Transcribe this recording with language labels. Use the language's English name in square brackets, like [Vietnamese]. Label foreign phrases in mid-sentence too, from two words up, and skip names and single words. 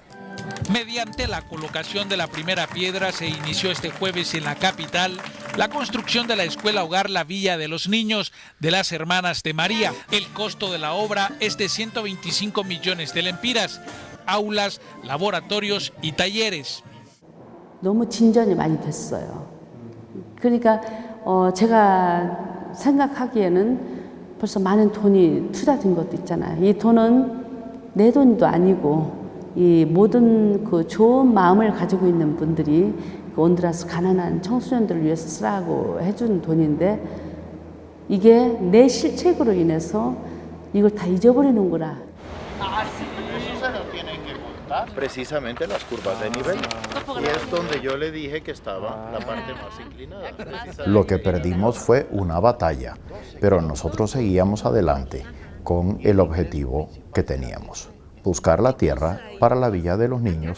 [Spanish] Mediante la colocación de la primera piedra se inició este jueves en la capital la construcción de la escuela hogar La Villa de los Niños de las Hermanas de María. El costo de la obra es de 125 millones de lempiras, aulas, laboratorios y talleres. [Korean] 너무 진전이 많이 됐어요. 그러니까 제가 생각하기에는 벌써 많은 돈이 투자된 것도 있잖아요. 이 돈은 내 돈도 아니고 이 모든 그 좋은 마음을 가지고 있는 분들이 그 온두라스 가난한 청소년들을 위해서 쓰라고 해준 돈인데 이게 내 실책으로 인해서 이걸 다 잊어버리는구나. [Spanish] Precisamente las curvas de nivel. Y es donde yo le dije que estaba la parte más inclinada. Lo que perdimos fue una batalla, pero nosotros seguíamos adelante con el objetivo que teníamos: buscar la tierra para la Villa de los Niños.